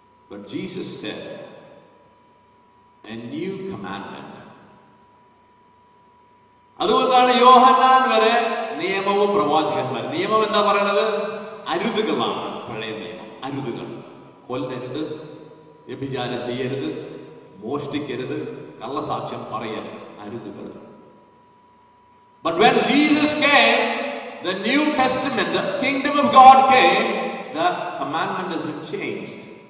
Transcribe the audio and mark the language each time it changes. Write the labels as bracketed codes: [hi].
[en] But Jesus said a new commandment. [ml] അതുകൊണ്ടാണ് യോഹന്നാൻ വരെ നിയമവും പ്രവാചകന്മാർ. നിയമം എന്താ പറയണത്? അരുതുകളാണ്. പഴയ നിയമം അരുതുകൾ. കൊല്ലരുത്, വ്യഭിചാരം ചെയ്യരുത്, മോഷ്ടിക്കരുത്, കള്ളസാക്ഷ്യം പറയരുത്, അരുതുകൾ. [en] But when Jesus came, the New Testament, the kingdom of God came, the commandment has been changed.